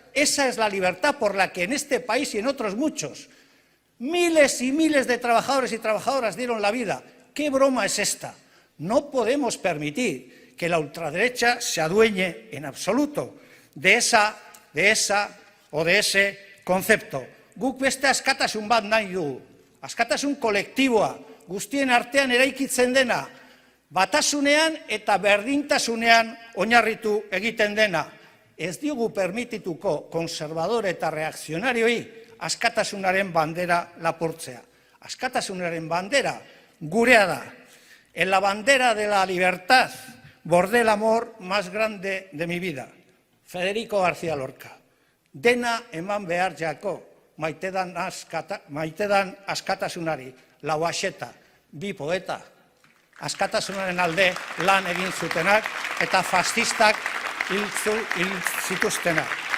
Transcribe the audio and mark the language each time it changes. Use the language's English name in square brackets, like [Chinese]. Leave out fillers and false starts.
[Spanish] Esa es la libertad por la que en este país y en otros muchos miles y miles de trabajadores y trabajadoras dieron la vida. ¿Qué broma es esta? No podemos permitir que la ultraderecha se adueñe en absoluto de ese concepto. [Basque] Guk beste askatasun bat nahi dugu. Askatasun kolektiboa, guztien artean eraikitzen dena, batasunean eta berdintasunean oinarritu egiten dena. Ez diogu permitituko konservadore eta reakzionarioi askatasunaren bandera lapurtzea. Askatasunaren bandera gurea da. [Spanish] En la bandera de la libertad bordé el amor más grande de mi vida. Federico García Lorca. [Basque] Dena eman behar jako, maitedan askatasunari, Lauaxeta, bi poeta, askatasunaren alde lan egin zutenak eta fascistak hil zituztenak.